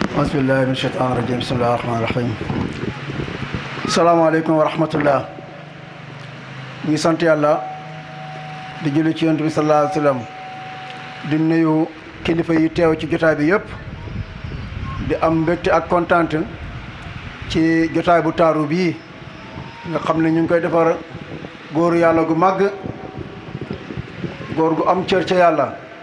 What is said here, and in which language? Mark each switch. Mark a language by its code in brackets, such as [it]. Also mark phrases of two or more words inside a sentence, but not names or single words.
[ar] بسم الله من الشيطان الرجيم بسم الله الرحمن الرحيم. السلام عليكم ورحمة الله. [wo] Ñi sant yàlla di julli ci yonent bi [ar] صلى الله عليه وسلم [wo] di nuyu kilifa yi teew ci jotaay bi yëpp di am mbégte ak kontaante ci jotaay bu taaru bii nga xam ne ñu ngi koy defar góoru yàlla gu màgg, góor gu am cër ca yàlla.